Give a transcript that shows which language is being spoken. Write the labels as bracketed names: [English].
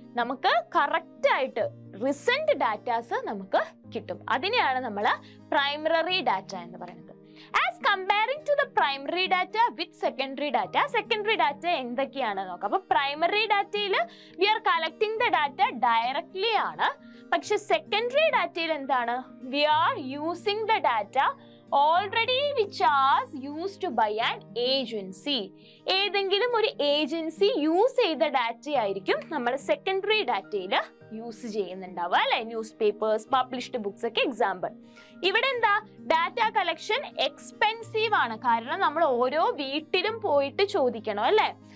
[Malayalam] നമുക്ക് കറക്റ്റ് ആയിട്ട് recent datas നമുക്ക് കിട്ടും. അതിനെയാണ് നമ്മൾ പ്രൈമറി ഡാറ്റ എന്ന് പറയുന്നത്. [English] as comparing to the primary data with secondary data, [Malayalam] secondary data എന്തൊക്കെയാണ് നോക്കാം. അപ്പൊ പ്രൈമറി ഡാറ്റയിൽ [English] We are collecting the data directly ആണ്. [Malayalam] പക്ഷെ സെക്കൻഡറി ഡാറ്റയിൽ എന്താണ്? [English] We are using the data already which was used by an agency. [Malayalam] ഏതെങ്കിലും ഒരു ഏജൻസി യൂസ് ചെയ്ത ഡാറ്റ ആയിരിക്കും നമ്മൾ സെക്കൻഡറി ഡാറ്റയിൽ യൂസ് ചെയ്യുന്നുണ്ടാവുക, അല്ലെ? ന്യൂസ് പേപ്പേഴ്സ്, പബ്ലിഷ്ഡ് ബുക്സ് ഒക്കെ എക്സാമ്പിൾ. ഇവിടെ എന്താ? ഡാറ്റ കളക്ഷൻ എക്സ്പെൻസീവ് ആണ്, കാരണം നമ്മൾ ഓരോ വീട്ടിലും പോയിട്ട് ചോദിക്കണം, അല്ലെ?